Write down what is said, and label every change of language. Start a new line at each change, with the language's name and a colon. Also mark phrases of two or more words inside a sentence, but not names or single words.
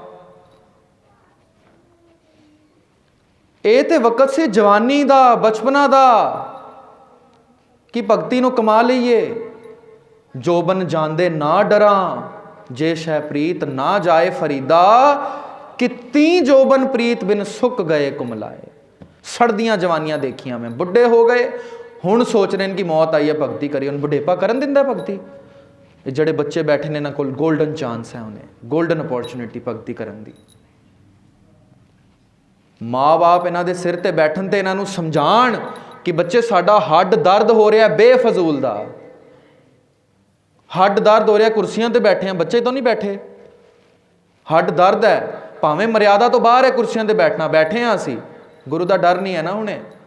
Punjabi: ਇਹ ਤੇ ਵਕਤ ਸੀ ਜਵਾਨੀ ਦਾ, ਬਚਪਨਾ ਦਾ, ਕਿ ਭਗਤੀ ਨੂੰ ਕਮਾ ਲਈਏ। ਜੋਬਨ ਜਾਂਦੇ ਨਾ ਡਰਾਂ, ਜੇ ਸ਼ੈ ਪ੍ਰੀਤ ਨਾ ਜਾਏ ਫਰੀਦਾ। ਕਿਤੀ ਜੋਬਨ ਪ੍ਰੀਤ ਬਿਨ ਸੁੱਕ ਗਏ ਕੁਮਲਾਏ। ਸੜਦੀਆਂ ਜਵਾਨੀਆਂ ਦੇਖੀਆਂ ਮੈਂ, ਬੁੱਢੇ ਹੋ ਗਏ ਹੁਣ ਸੋਚ ਰਹੇ ਹੈਂ ਕਿ ਮੌਤ ਆਈ ਹੈ ਭਗਤੀ ਕਰੀਏ, ਉਨ੍ਹਾਂ ਨੂੰ ਬੁਢੇਪਾ ਕਰਨ ਦਿੰਦਾ ਭਗਤੀ। ਏ ਜੜੇ ਬੱਚੇ ਬੈਠੇ ਨੇ ਇਨ੍ਹਾਂ ਕੋਲ
English: golden chance
Punjabi: ਹੈ, ਉਨ੍ਹਾਂ ਨੂੰ
English: golden opportunity
Punjabi: ਭਗਤੀ ਕਰਨ ਦੀ। ਮਾਂ ਬਾਪ ਇਨ੍ਹਾਂ ਦੇ ਸਿਰ ਤੇ ਬੈਠਣ ਤੇ ਇਨ੍ਹਾਂ ਨੂੰ ਸਮਝਾਣ ਕਿ ਬੱਚੇ ਸਾਡਾ ਹੱਡ ਦਰਦ ਹੋ ਰਹਾ ਬੇਫ਼ਜ਼ੂਲ ਦਾ, ਹੱਡ ਦਰਦ ਹੋ ਰਹਾ, ਕੁਰਸੀਆਂ ਤੇ ਬੈਠੇ ਹੈਂ, ਬੱਚੇ ਤੋ ਨਹੀਂ ਬੈਠੇ, ਹੱਡ ਦਰਦ ਹੈ, ਭਾਵੇਂ ਮਰਯਾਦਾ ਤੋ ਬਾਹਰ ਹੈ ਕੁਰਸੀਆਂ ਤੇ ਬੈਠਣਾ, ਬੈਠੇ ਹੈਂ ਅਸੀ, ਗੁਰੂ ਕਾ ਡਰ ਨਹੀਂ ਹੈ ਨਾ ਉਨ੍ਹਾਂ ਨੂੰ।